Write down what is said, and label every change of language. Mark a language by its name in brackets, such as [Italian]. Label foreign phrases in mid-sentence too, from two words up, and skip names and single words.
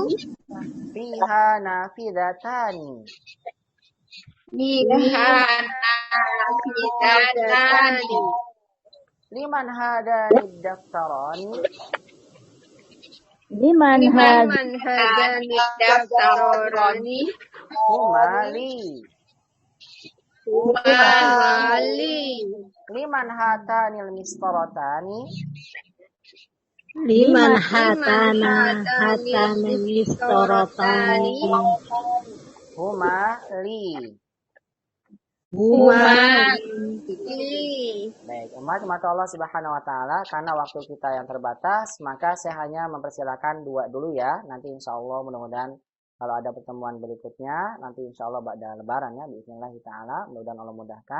[Arabic] فيها نافذتان، لمن هذان دفتران, liman هذان دفتران, هما لي, لمن هاتان المسطرتان, لمن هاتان مسطرتان, هما لي. [Indonesian] Baik, umat Allah [Arabic] سبحانه وتعالى, [Indonesian] karena waktu kita yang terbatas, maka saya hanya mempersilakan dua dulu ya. Nanti [Arabic] إن شاء الله [Indonesian] mudah-mudahan kalau ada pertemuan berikutnya, nanti [Arabic] إن شاء الله [Indonesian] pada lebaran ya, [Arabic] بسم الله تعالى, [Indonesian] mudah-mudahan Allah mudahkan.